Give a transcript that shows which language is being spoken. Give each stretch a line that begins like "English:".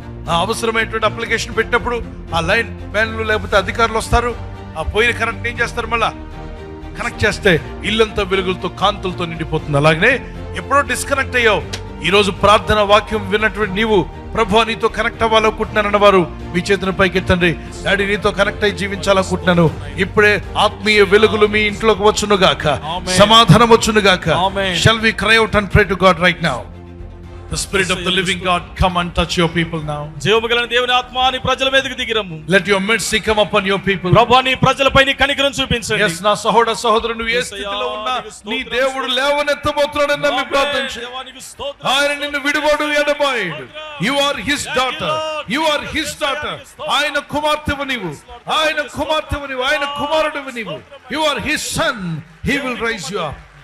Telugu: ఆ అవసరమైనటువంటి అప్లికేషన్ పెట్టినప్పుడు ఆ లైన్ మ్యాన్లు లేకపోతే అధికారులు వస్తారు, ఆ పోయిన కరెంట్ ఏం చేస్తారు, మళ్ళా కనెక్ట్ చేస్తే ఇల్లంతా వెలుగులతో కాంతులతో నిండిపోతుంది. అలాగనే ఎప్పుడో డిస్కనెక్ట్ అయ్యావు, ఈ రోజు ప్రార్థన వాక్యం విన్నటువంటి నీవు, ప్రభు నీతో కనెక్ట్ అవ్వాలనుకుంటున్నానన్న వారు మీ చేతిని పైకెత్తండి. డాడీ నీతో కనెక్ట్ అయ్యి జీవించాలనుకుంటున్నాను, ఇప్పుడే ఆత్మీయ వెలుగులు మీ ఇంట్లోకి వచ్చును గాక, సమాధానం వచ్చును గాక.
English: Shall we cry out and pray to God right now? The Spirit of the living God, come and touch your people now.
Telugu: జీవముగలైన దేవుని ఆత్మ నీ ప్రజల మీదకి దిగిరమ్ము.
English: Let your mercy come upon your people.
Telugu: ప్రభువా నీ ప్రజలపై నీ కనికరం చూపించండి. Yes, నా సహోదరుడు నువ్వు ఏ స్థితిలో ఉన్నా నీ దేవుడు లేవనెత్తబోతున్నాడని నమ్మి ప్రార్థించు. ఆయన నిన్ను విడువడు, ఎడబాయడు.
English: You are his daughter, you are his daughter.
Telugu: ఆయన కుమార్తెవు నీవు, ఆయన కుమార్తెవు నీవు, ఆయన కుమారుడువు నీవు.
English: You are his son, he will raise you up.